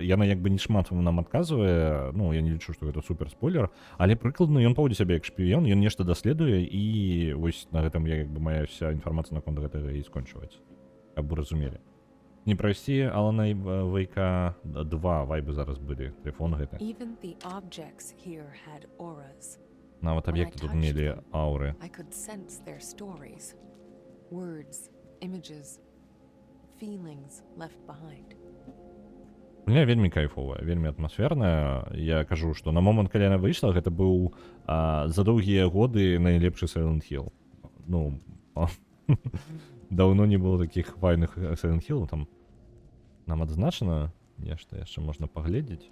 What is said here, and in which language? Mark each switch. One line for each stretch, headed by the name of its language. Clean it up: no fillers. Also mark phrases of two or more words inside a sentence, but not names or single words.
Belarusian: Яна як бы не шмат нам адказвае, ну, я не лічу, што гэта супер спойлер, але прыкладна ён паводзіць сябе як шпіён, ён нешта даследуе, і вось на гэтым я як бы мая вся інфармацыя наконт гэтага і скончваецца, каб вы разумелі. Не прайсці Алана Вейка 2 вайбы зараз былі, тэлефон гэта.
English: Even the objects here had auras.
Belarusian: Нават аб'екты тут мелі ауры.
English: I could sense their stories, words, images, feelings left behind.
Belarusian: Мне вельмі кайфовая, вельмі атмасферная. Я кажу, што на момант, калі яна выйшла, гэта быў за доўгія годы найлепшы Silent Hill. Ну, даўно не было такіх файных Silent Hill, там нам адзначана нешта яшчэ можна паглядзець.